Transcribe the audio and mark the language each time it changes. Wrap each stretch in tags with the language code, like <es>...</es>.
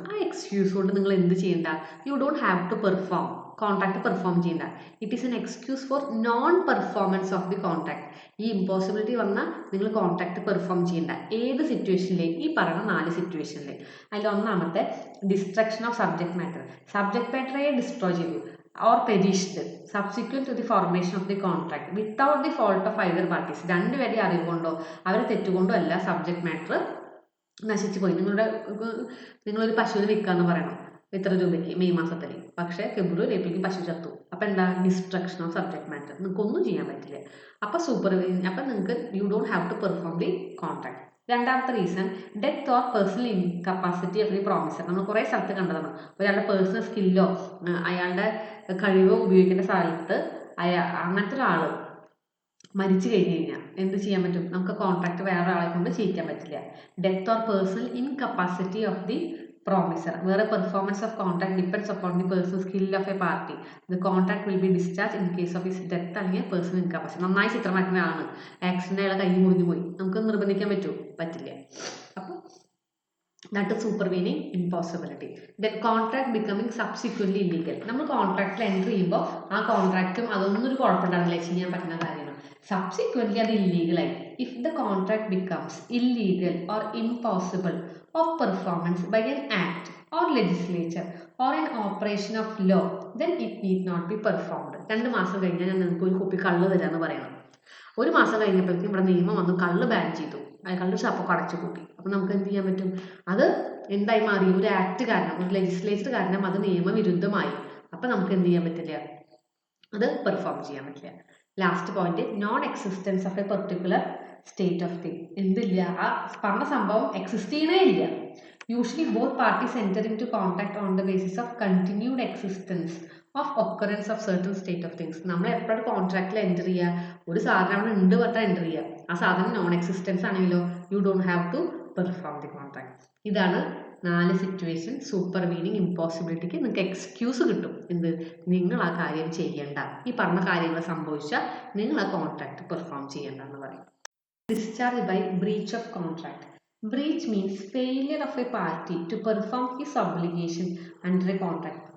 <ml>ആ എക്സ്ക്യൂസ് കൊണ്ട് നിങ്ങൾ എന്ത് ചെയ്യണ്ട?</ml> <en>you don't have to perform,</en> <ml>contract perform ചെയ്യണ്ട.</ml> <en>It is an excuse for non performance of the contract.</en> <ml>ഈ ഇമ്പോസിബിലിറ്റി വന്നാൽ നിങ്ങൾ കോൺട്രാക്ട് പെർഫോം ചെയ്യണ്ട. ഏത് സിറ്റുവേഷനിലെ? ഈ പറയുന്ന 4 സിറ്റുവേഷനിലെ. അതിൽ ഒന്നാമത്തെ destruction of subject matter. Subject മാറ്ററെ destroy ചെയ്തു</ml> <en>or perished subsequent to the formation of the contract without the fault of either parties.</en> <ml>രണ്ടുപേരുടെ അറിവ് കൊണ്ടോ അവരെ തെറ്റുകൊണ്ടോ അല്ല സബ്ജക്ട് മാറ്റർ നശിച്ചു പോയി. നിങ്ങളൊരു പശുവിനെ വിൽക്കാന്ന് പറയണം ഇത്ര രൂപയ്ക്ക് മെയ് മാസത്തിൽ, പക്ഷേ ഫെബ്രുവരി ഏപ്രിലേക്ക് പശു ചത്തു. അപ്പം എന്താ? Destruction of subject matter. നിങ്ങൾക്ക് ഒന്നും ചെയ്യാൻ പറ്റില്ല. അപ്പം അപ്പം നിങ്ങൾക്ക്</ml> <en>You don't have to perform the contract.</en> <ml>രണ്ടാമത്തെ</ml> <en>Reason death or personal incapacity of the promiser.</en> <ml>നമ്മൾ കുറേ സ്ഥലത്ത് കണ്ടതാണ്. ഒരാളുടെ പേഴ്സണൽ സ്കില്ലോ അയാളുടെ കഴിവോ ഉപയോഗിക്കേണ്ട സ്ഥലത്ത് അങ്ങനത്തെ ഒരാൾ മരിച്ചു കഴിഞ്ഞ് കഴിഞ്ഞാൽ എന്ത് ചെയ്യാൻ പറ്റും? നമുക്ക് കോൺട്രാക്ട് വേറെ ആളെ കൊണ്ട് ചെയ്യിക്കാൻ പറ്റില്ല.</ml> <en>Death or personal incapacity of the promiser, where a performance of contract depends upon the personal skill of a party. The contract will be discharged in case of his death</en> <ml>അല്ലെങ്കിൽ</ml> <en>personal incapacity.</en> <ml>നന്നായി ചിത്രം വരയ്ക്കുന്ന ആളാണ്, accident അയാളെ കൈ മുറിഞ്ഞു പോയി, നമുക്ക് നിർബന്ധിക്കാൻ പറ്റുമോ? പറ്റില്ല. അപ്പോൾ</ml> <en>that is supervening impossibility. Then contract becoming subsequently illegal.</en> <ml>നമ്മൾ കോൺട്രാക്റ്റിൽ എൻട്രി ചെയ്യുമ്പോൾ ആ കോൺട്രാക്റ്റും അതൊന്നും ഒരു കുഴപ്പമുണ്ടാവില്ല, ചെയ്യാൻ പറ്റുന്ന കാര്യമാണ്. സബ്സിക്വൻ്റ്ലി അത് ഇല്ലീഗലായി.</ml> <en>If the contract becomes illegal or impossible of performance by an act or legislature or an operation of law, then it need not be performed.</en> <ml>2 മാസം കഴിഞ്ഞാൽ ഞാൻ നിങ്ങൾക്ക് ഒരു കുപ്പി കള്ള് തരാമെന്ന് പറയണം. 1 മാസം കഴിഞ്ഞപ്പോഴേക്കും ഇവിടെ നിയമം വന്നു, കള്ള് ബാൻ ചെയ്തു, കള്ള് ഷാപ്പൊക്കെ അടച്ചു കൂട്ടി. അപ്പം നമുക്ക് എന്ത് ചെയ്യാൻ പറ്റും? അത് എന്തായി മാറി? ഒരു ആക്ട് കാരണം, ഒരു ലെജിസ്ലേച്ചർ കാരണം അത് നിയമവിരുദ്ധമായി. അപ്പം നമുക്ക് എന്ത് ചെയ്യാൻ പറ്റില്ല? അത് പെർഫോം ചെയ്യാൻ പറ്റില്ല.</ml> <en>Last point, non existence of a particular state of thing.</en> <ml>എന്തില്ല? ആ പറഞ്ഞ സംഭവം എക്സിസ്റ്റ് ചെയ്യണേ ഇല്ല.</ml> <en>Usually both parties enter into contact on the basis of continued existence of occurrence of certain state of things.</en> <ml>നമ്മൾ എപ്പോഴും കോൺട്രാക്റ്റിൽ enter ചെയ്യുക, ഒരു സാധനം അവിടെ ഉണ്ട് പറഞ്ഞാൽ എൻ്റർ ചെയ്യുക. ആ സാധനം നോൺ എക്സിസ്റ്റൻസ് ആണെങ്കിലോ</ml> <en>You don't have to perform the contract.</en> <ml>ഇതാണ് 4 സിറ്റുവേഷൻ സൂപ്പർവീനിങ് ഇമ്പോസിബിലിറ്റിക്ക് നിങ്ങൾക്ക് എക്സ്ക്യൂസ് കിട്ടും. എന്ത്? നിങ്ങൾ ആ കാര്യം ചെയ്യേണ്ട, ഈ പറഞ്ഞ കാര്യങ്ങൾ സംഭവിച്ചാൽ നിങ്ങൾ ആ കോൺട്രാക്ട് പെർഫോം ചെയ്യേണ്ട എന്ന് പറയും.</ml> <en>Discharge by breach of contract. Breach means failure of a party to perform his obligation under a contract.</en>